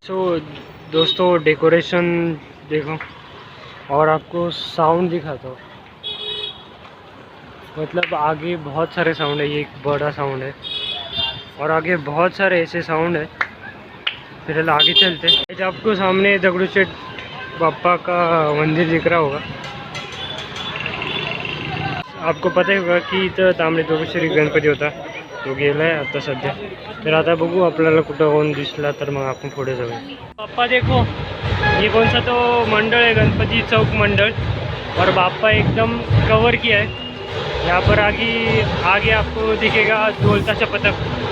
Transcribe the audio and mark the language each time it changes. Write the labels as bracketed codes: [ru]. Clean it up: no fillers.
[hi] सो दोस्तों, डेकोरेशन देखो और आपको साउंड दिखाता हूँ। मतलब आगे बहुत सारे साउंड है, ये एक बड़ा साउंड है और आगे बहुत सारे ऐसे साउंड है। फिलहाल आगे चलते हैं। आपको सामने दगड़ूशेठ बाप्पा का मंदिर दिख रहा होगा। [mr] आपको पता होगा की इथं तांबडे दगडूशेठ गणपती होता, तो गेला आहे आता सध्या। तर आता बघू आपल्याला कुठं कोण दिसला तर मग आपण पुढे जाऊया। [hi] बाप्पा देखो, ये कौन सा तो मंडल है, गणपति चौक मंडल, और बाप्पा एकदम कवर किया है। यहाँ पर आगे आपको दिखेगा ढोलता शपथक।